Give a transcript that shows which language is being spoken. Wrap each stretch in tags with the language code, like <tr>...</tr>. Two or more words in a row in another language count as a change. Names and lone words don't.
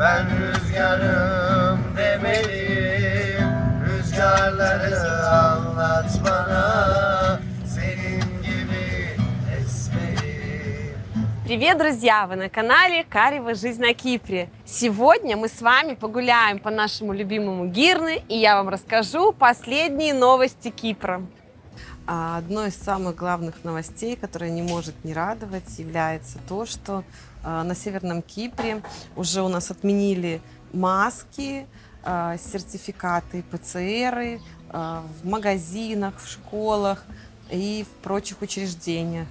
<tr>Ben rüzgarım demeliyim, rüzgarları anlat bana, senin gibi esmeri.</tr> <ru>Привет, друзья! Вы на канале Карева «Жизнь на Кипре». Сегодня мы с вами погуляем по нашему любимому Гирне, и я вам расскажу последние новости Кипра. Одной из самых главных новостей, которая не может не радовать, является то, что на Северном Кипре уже у нас отменили маски, сертификаты ПЦР в магазинах, в школах и в прочих учреждениях.</ru>